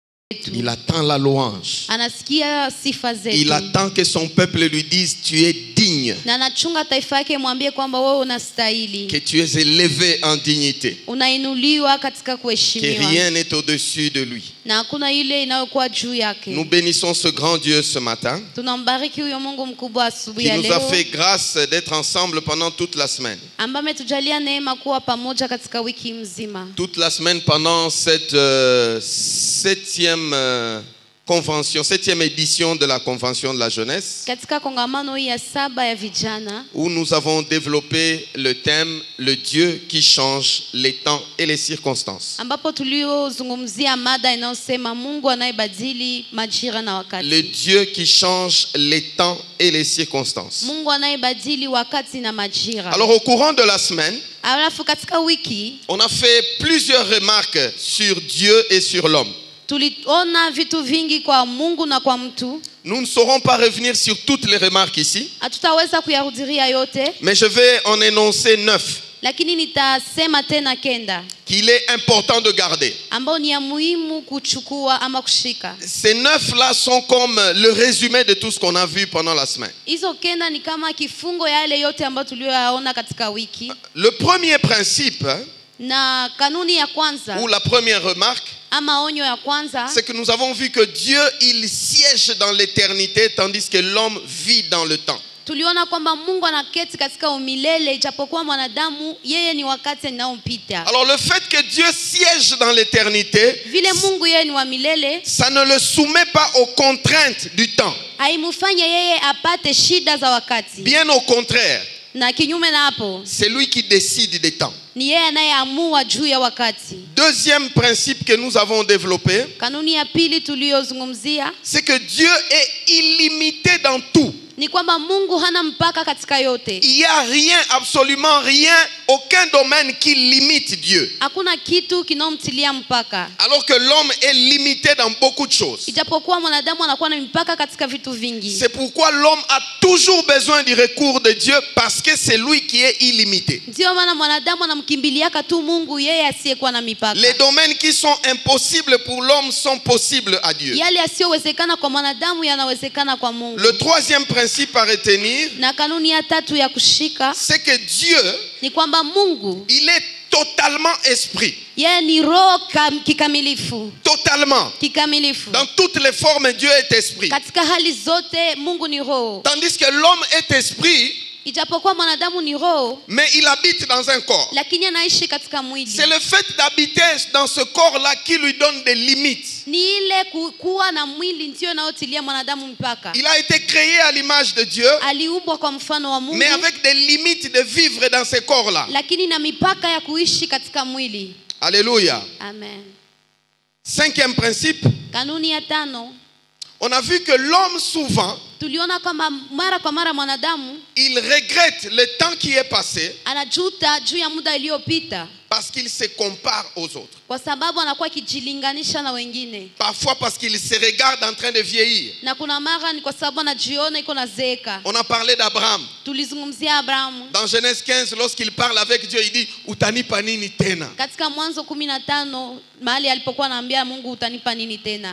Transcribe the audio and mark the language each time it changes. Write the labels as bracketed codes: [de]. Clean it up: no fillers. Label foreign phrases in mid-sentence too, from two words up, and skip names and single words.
[fr] Il attend la louange. [sw] Anasikia sifa zetu. [fr] Il attend que son peuple lui dise tu es digne. [sw] Na anachunga taifa yake mwambie kwamba wewe unastahili. [fr] Que tu es élevé en dignité. [sw] Unainuliwa katika [fr] Que [sw] kuheshimiwa. [fr] rien n'est au-dessus de lui. [sw] Na hakuna ile inayokuwa juu yake. [fr] Nous bénissons ce grand Dieu ce matin. [sw] Tunambariki huyo Mungu mkubwa asubuhi [fr] Qui [sw] ya [fr] nous a [sw] leo. [fr] fait grâce d'être ensemble pendant toute la semaine. [sw] Ambaye ametujalia neema kuwa pamoja katika wiki mzima. [fr] Toute la semaine pendant cette septième édition de la Convention de la jeunesse, [sw] Katika kongamano hii ya 7 ya vijana, [fr] où nous avons développé le thème le Dieu qui change les temps et les circonstances. [sw] ambapo tuliozungumzia mada inayosema Mungu anayebadili majira na wakati. [fr] Le Dieu qui change les temps et les circonstances. [sw] Mungu anayebadili wakati na majira. [fr] Alors au courant de la semaine, [sw] Alafu katika wiki [fr] on a fait plusieurs remarques sur Dieu et sur l'homme. [sw] tuliona vitu vingi kwa Mungu na kwa mtu. [fr] Nous ne saurons pas revenir sur toutes les remarques ici, [sw] Hatutaweza kuyarudilia yote, [fr] mais je vais en énoncer 9 [sw] lakini nitasema tena kenda [fr] qu'il est important de garder. [sw] ambao ni ya muhimu kuchukua ama kushika. [fr] Ces 9-là sont comme le résumé de tout ce qu'on a vu pendant la semaine. [sw] Hizo kenda ni kama kifungo yale yote ambayo tuliyoyaona katika wiki. [fr] Le premier principe, [sw] Na kanuni ya kwanza [fr] ou la première remarque, [sw] ama onyo ya kwanza, [fr] c'est que nous avons vu que Dieu, il siège dans l'éternité tandis que l'homme vit dans le temps. [sw] tuliona kwamba Mungu anaketi katika umilele ijapokuwa mwanadamu yeye ni wakati unaopita. [fr] Alors le fait que Dieu siège dans l'éternité, [sw] Vile Mungu yeye ni wa milele, [fr] ça ne le soumet pas aux contraintes du temps. [sw] haimfanye yeye apate shida za wakati. [fr] Bien au contraire, [sw] Na kinyume na hapo, [fr] c'est lui qui décide des temps. [sw] ni yeye anayeamua juu ya wakati. [fr] Deuxième principe que nous avons développé, [sw] Kanuni ya pili tuliyozungumzia [fr] c'est que Dieu est illimité dans tout. [sw] ni kwamba Mungu hana mpaka katika yote. [fr] Il n'y a rien, absolument rien, aucun domaine qui limite Dieu. [sw] Hakuna kitu kinomtilia mpaka. [fr] Alors que l'homme est limité dans beaucoup de choses. [sw] Ijapokuwa mwanadamu anakuwa na mpaka katika vitu vingi. [fr] C'est pourquoi l'homme a toujours besoin du recours de Dieu parce que c'est lui qui est illimité. [sw] Ndio maana mwanadamu anamkimbiliaka tu Mungu yeye asiyekuwa na mipaka. [fr] Les domaines qui sont impossibles pour l'homme sont possibles à Dieu. [sw] Yale yasiyowezekana kwa mwanadamu yanawezekana kwa Mungu. [fr] Le troisième principe à retenir, [sw] Na kanuni ya tatu ya kushika [fr] c'est que Dieu, [sw] ni kwamba Mungu [fr] il est totalement esprit. [sw] yeye ni roho kikamilifu. [fr] Totalement. [sw] Kikamilifu. [fr] Dans toutes les formes, Dieu est esprit. [sw] Katika hali zote Mungu ni roho. [fr] Tandis que l'homme est esprit, [sw] Ijapokuwa mwanadamu ni roho, [fr] mais il habite dans un corps. [sw] lakini anaishi katika mwili. [fr] C'est le fait d'habiter dans ce corps-là qui lui donne des limites. [sw] Ni ile kuwa na mwili ndio inayotilia mwanadamu mpaka. [fr] Il a été créé à l'image de Dieu, [sw] Aliumbwa kwa mfano wa Mungu, [fr] mais avec des limites de vivre dans ce corps-là. [sw] lakini na mipaka ya kuishi katika mwili. [fr] Alléluia. [sw] Amen. [fr] Cinquième principe, [sw] Kanuni ya tano, [fr] on a vu que l'homme souvent, [sw] tuliona kwamba mara kwa mara mwanadamu [fr] il regrette le temps qui est passé [sw] anajuta juu ya muda iliyopita [fr] parce qu'il se compare aux autres. [sw] kwa sababu anakuwa akijilinganisha na wengine. [fr] Parfois parce qu'il se regarde en train de vieillir. [sw] Na kuna mara ni kwa sababu anajiona iko na zeeka. [fr] On a parlé d'Abraham. [sw] Tulizungumzia Abrahamu. [fr] Dans Genèse 15, lorsqu'il parle avec Dieu, il dit [sw] utanipa nini tena? Katika Mwanzo 15 mahali alipokuwa anaambia Mungu utanipa nini tena?